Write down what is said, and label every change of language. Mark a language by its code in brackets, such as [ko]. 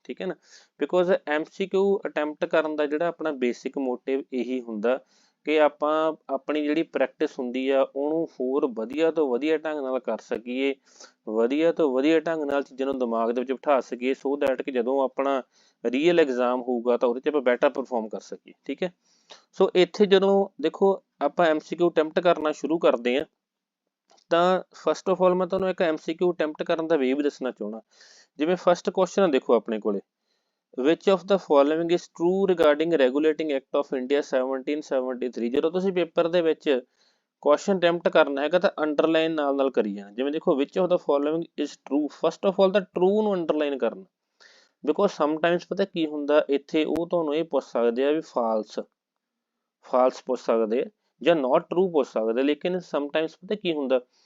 [pa] ਠੀਕ ਹੈ ਨਾ, ਬਿਕੋਜ਼ MCQ ਅਟੈਂਪਟ ਕਰਨ ਦਾ ਜਿਹੜਾ ਆਪਣਾ ਬੇਸਿਕ ਮੋਟਿਵ ਇਹੀ ਹੁੰਦਾ ਕਿ ਆਪਾਂ ਆਪਣੀ ਜਿਹੜੀ ਪ੍ਰੈਕਟਿਸ ਹੁੰਦੀ ਆ ਉਹਨੂੰ ਹੋਰ ਵਧੀਆ ਤੋਂ ਵਧੀਆ ਢੰਗ ਨਾਲ ਕਰ ਸਕੀਏ, ਵਧੀਆ ਤੋਂ ਵਧੀਆ ਢੰਗ ਨਾਲ ਚੀਜ਼ਾਂ ਨੂੰ ਦਿਮਾਗ ਦੇ ਵਿੱਚ ਬਿਠਾ ਸਕੀਏ, ਸੋ ਦੈਟ ਕਿ ਜਦੋਂ ਆਪਣਾ ਰੀਅਲ ਐਗਜ਼ਾਮ ਹੋਊਗਾ ਤਾਂ ਉਹਦੇ 'ਚ ਆਪਾਂ ਬੈਟਰ ਪਰਫਾਰਮ ਕਰ ਸਕੀਏ। ਠੀਕ ਹੈ, ਸੋ ਇੱਥੇ ਜਦੋਂ ਦੇਖੋ ਆਪਾਂ MCQ ਅਟੈਂਪਟ ਕਰਨਾ ਸ਼ੁਰੂ ਕਰਦੇ ਹਾਂ ਤਾਂ ਫਸਟ ਆਫ ਆਲ ਮੈਂ ਤੁਹਾਨੂੰ ਇੱਕ MCQ ਅਟੈਂਪਟ ਕਰਨ ਦਾ ਵੇ ਵੀ ਦੱਸਣਾ ਚਾਹੁੰਦਾ। ਜਿਵੇਂ ਫਸਟ ਕੁਐਸਚਨ ਦੇਖੋ ਆਪਣੇ ਕੋਲੇ, [en] which of the following is true regarding regulating act of India 1773। [pa] ਜਦੋਂ ਤੁਸੀਂ ਪੇਪਰ ਦੇ ਵਿੱਚ ਕੁਐਸਚਨ ਅਟੈਂਪਟ ਕਰਨਾ ਹੈਗਾ ਤਾਂ ਅੰਡਰਲਾਈਨ ਨਾਲ ਕਰੀ ਜਾਣਾ। ਜਿਵੇਂ ਦੇਖੋ [en] which of the following is true, [pa] first of all ਤਾਂ ਟਰੂ ਨੂੰ ਅੰਡਰਲਾਈਨ ਕਰਨਾ, ਬਿਕੋਜ਼ ਸਮਟਾਈਮਸ ਪਤਾ ਕੀ ਹੁੰਦਾ ਇੱਥੇ ਉਹ ਤੁਹਾਨੂੰ ਇਹ ਪੁੱਛ ਸਕਦੇ ਆ ਵੀ ਫਾਲਸ ਪੁੱਛ ਸਕਦੇ ਆ ਜਾਂ ਨਾਟ ਟਰੂ ਪੁੱਛ ਸਕਦੇ, ਲੇਕਿਨ ਸਮਟਾਈਮਸ ਪਤਾ ਕੀ ਹੁੰਦਾ